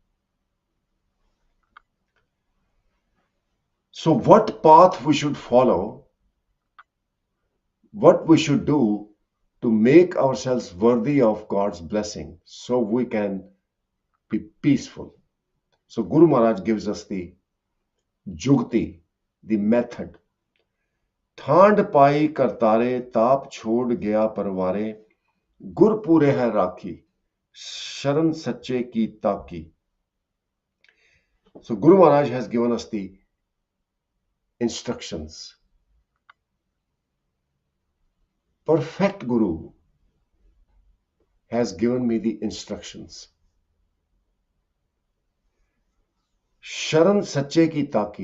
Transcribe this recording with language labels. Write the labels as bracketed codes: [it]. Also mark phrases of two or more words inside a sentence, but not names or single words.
[en] So, what path we should follow, what we should do to make ourselves worthy of God's blessing so we can be peaceful. So, Guru Maharaj gives us the jugti, the method. [pa] ਠਾਂਡ ਪਾਈ ਕਰਤਾਰੇ ਤਾਪ ਛੋੜ ਗਿਆ ਪਰਵਾਰੇ ਗੁਰ ਪੂਰੇ ਹੈ ਰਾਖੀ ਸ਼ਰਣ ਸੱਚੇ ਕੀ ਤਾਕੀ. [en] So Guru Maharaj has given us the instructions. Perfect Guru has given me the instructions. [pa] ਸ਼ਰਣ ਸੱਚੇ ਕੀ ਤਾਕੀ.